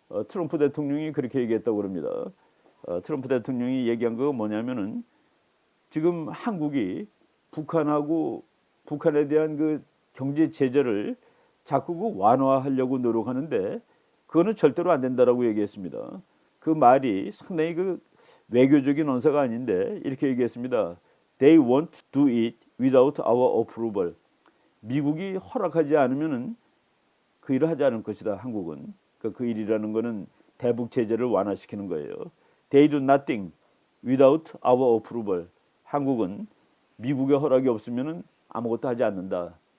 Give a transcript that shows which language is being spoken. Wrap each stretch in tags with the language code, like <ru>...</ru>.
<ko>트럼프 대통령이 그렇게 얘기했다고 그럽니다. 트럼프 대통령이 얘기한 거 뭐냐면은 지금 한국이 북한에 대한 그 경제 제재를 자꾸 그 완화하려고 노력하는데 그거는 절대로 안 된다라고 얘기했습니다. 그 말이 상당히 그 외교적인 언사가 아닌데 이렇게 얘기했습니다.</ko> <en>They won't do it without our approval.</en> <ko>미국이 허락하지 않으면은 그 일을 하지 않을 것이다. 한국은 그 일이라는 거는 대북 제재를 완화시키는 거예요.</ko> <en>They do nothing without our approval.</en> <ko>한국은 미국의 허락이 없으면은 아무것도 하지 않는다.</ko>